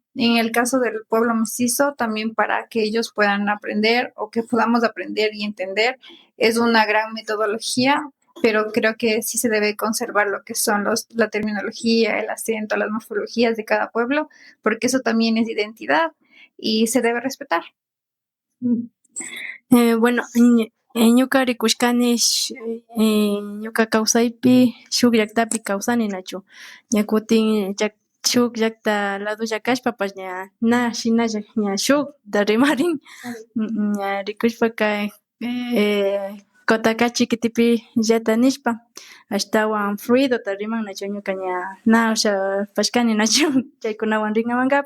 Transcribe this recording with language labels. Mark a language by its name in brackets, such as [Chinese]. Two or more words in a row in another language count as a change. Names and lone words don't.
[Spanish] En el caso del pueblo mestizo, también para que ellos puedan aprender o que podamos aprender y entender, es una gran metodología, pero creo que sí se debe conservar lo que son la terminología, el acento, las morfologías de cada pueblo, porque eso también es identidad y se debe respetar. Bueno, [Quechua] ñuka rikushkani ñuka kawsaypi shuk llaqtapi kawsani nachu. Ña kutin shuk llaqta ladulla kashpapash ña na shinalla ña shukta rimarin. Ña rikushpaka Cotacachi kitipi llata nishpa ashtawan fluidota riman nachu ñuka ña na ushapashkani nachu chaykunawan rinamankapa.